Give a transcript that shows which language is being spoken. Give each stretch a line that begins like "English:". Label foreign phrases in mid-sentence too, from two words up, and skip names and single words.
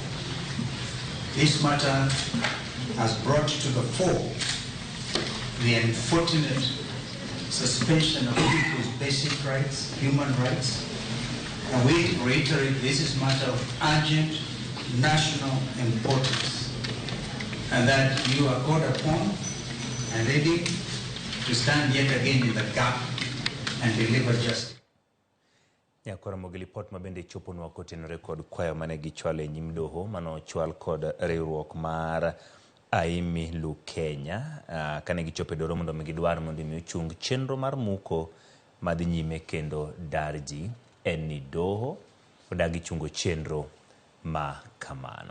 English: This matter has brought to the fore the unfortunate suspension of people's basic rights, human rights, and we reiterate this is a matter of urgent national importance, and that you are called upon and ready to stand yet again in the gap and deliver justice.
Luo (Kenya and Tanzania): Yakora mogili pot mabende chopo nwa kotenore kod kwayo mane gichwalo e nyim doho mano chwal kod riwruok mar Aimi Lu Kenya kane gichopo doro mondo gidwar mondo mi ochung chenro mar muko madhi nyime kendo darji eni doho odagi chungo chenro ma kamano.